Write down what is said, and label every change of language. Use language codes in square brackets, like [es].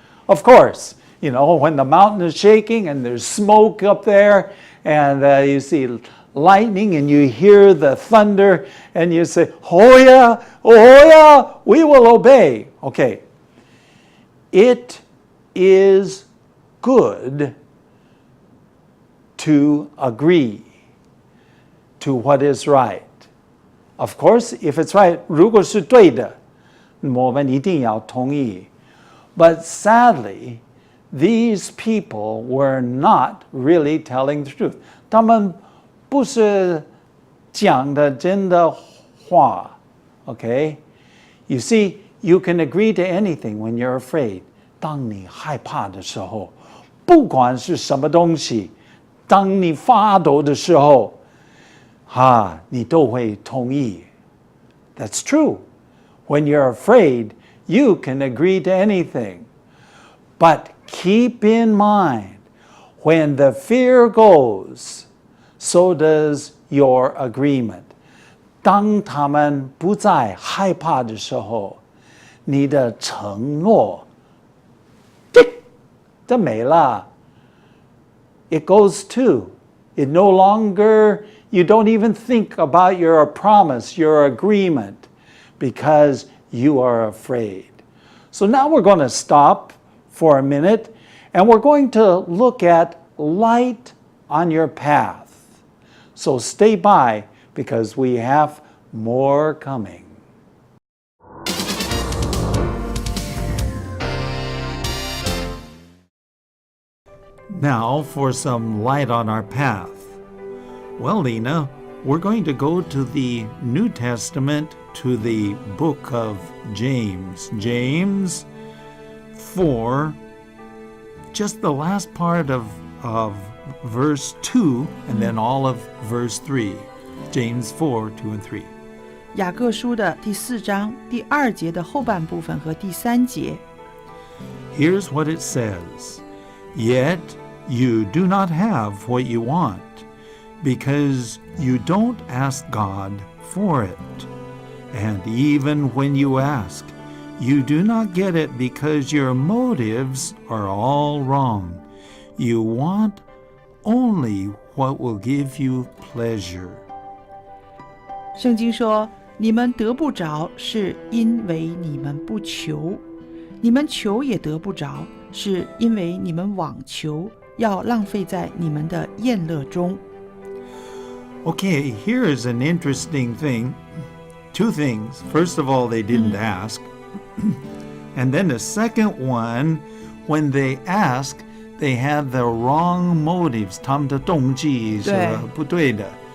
[en] Of course, you know, when the mountain is shaking and there's smoke up there and you see lightning and you hear the thunder and you say, oh yeah, we will obey. Okay. It is good to agree to what is right. Of course, if it's right, [zh] 如果是对的，我们一定要同意。 [en] But sadly, these people were not really telling the truth. [zh] 他们不是讲的真的话。Okay? [en] You see, you can agree to anything when you're afraid. [zh] 当你害怕的时候，不管是什么东西，当你发抖的时候，你都会同意。 [en] That's true. When you're afraid, you can agree to anything. But keep in mind, when the fear goes, so does your agreement. [zh] 当他们不再害怕的时候，你的承诺，这没了。 [en] It goes too. It no longer, you don't even think about your promise, your agreement, because you are afraid. So now we're going to stop for a minute, and we're going to look at light on your path. So stay by, because we have more coming. Now for some light on our path. Well, Lena, we're going to go to the New Testament, to the book of James. James 4, just the last part of verse 2, and then all of verse 3. James 4, 2 and 3. [zh] 雅各书的第4章第2节的后半部分和第3节。 [en] Here's what it says. Yet you do not have what you want, because you don't ask God for it. And even when you ask, you do not get it because your motives are all wrong. You want only what will give you pleasure. [zh] 圣经说，你们得不着，是因为你们不求；你们求也得不着，是因为你们妄求，要浪费在你们的宴乐中。 [en] Okay, here is an interesting thing. Two things. First of all, they didn't ask. And then the second one, when they ask, they had the wrong motives. [zh] 他们的动机是不对的。